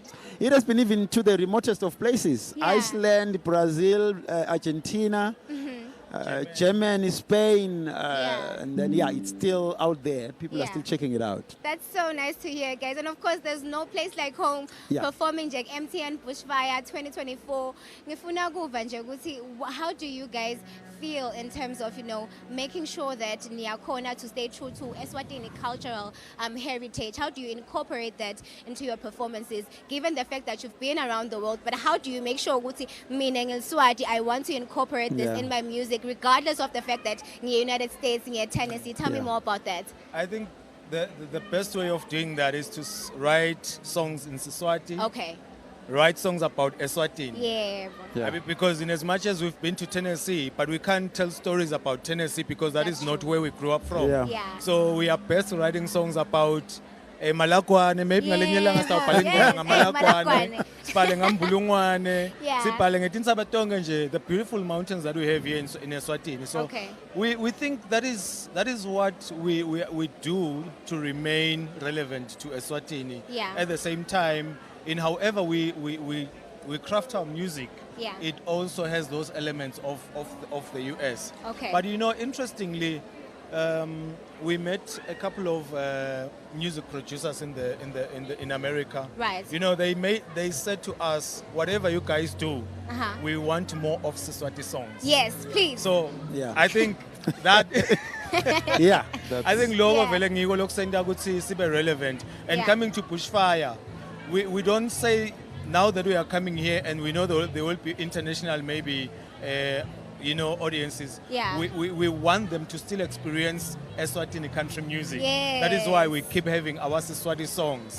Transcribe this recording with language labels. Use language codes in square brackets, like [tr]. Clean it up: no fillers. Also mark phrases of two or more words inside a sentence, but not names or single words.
[en] It has been even to the remotest of places: Yeah. Iceland, Brazil, Argentina, Germany, Spain, and then it's still out there. People are still checking it out. That's so nice to hear, guys. And of course, there's no place like home performing Jack MTN Bushfire 2024. [ss] Ngifuna kuva nje ukuthi, [en] how do you guys feel in terms of, making sure that niyakhona to stay true to Eswatini cultural heritage? How do you incorporate that into your performances, given the fact that you've been around the world? But how do you make sure [ss] ukuthi mina ngilSwati, [en] I want to incorporate this in my music, regardless of the fact that in United States, in Tennessee? Tell me more about that. I think the best way of doing that is to write songs in Siswati. Okay. Write songs about Eswatini. Yeah. I mean, because in as much as we've been to Tennessee, but we can't tell stories about Tennessee because that's not where we grew up from. Yeah. So we are best writing songs about Malakwane, [ss] maybe ngalenye ilanga sitawubhala ngaMalakwane, sibhale ngaMbulungwane, sibhale ngeTinsabatonga nje, [en] the beautiful mountains that we have here in Eswatini. So we think that is what we do to remain relevant to Eswatini. Yeah. At the same time, in however we craft our music, it also has those elements of the US. Okay. But interestingly, we met a couple of music producers in America. Right. They said to us, whatever you guys do, we want more of Siswati songs. Yes, please. So I think that I think [ss] logo vele ngiko lokusenda ukuthi sibe [en] relevant and coming to Bushfire. We don't say now that we are coming here and we know there will be international maybe audiences. Yeah. We want them to still experience Eswatini country music. Yes. That is why we keep having our Siswati songs.